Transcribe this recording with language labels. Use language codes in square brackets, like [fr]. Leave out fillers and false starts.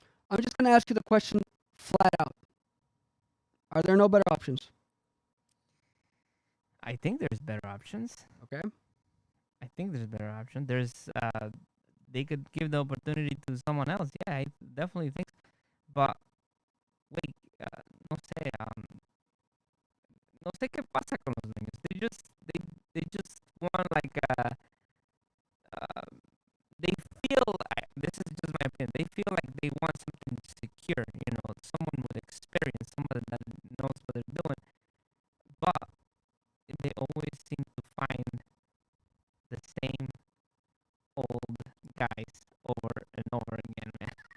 [en] I'm just going to ask you the question flat out. Are there no better options? I think there's better options. Okay. I think there's better options. They could give the opportunity to someone else. Yeah, I definitely think so. But, wait, [es] no sé, no sé qué pasa con los dueños. [en] They just want like, they feel, this is just my opinion, they feel like they want something secure, someone with experience, someone that knows what they're doing. But they always seem to find the same old guys over and over again, man.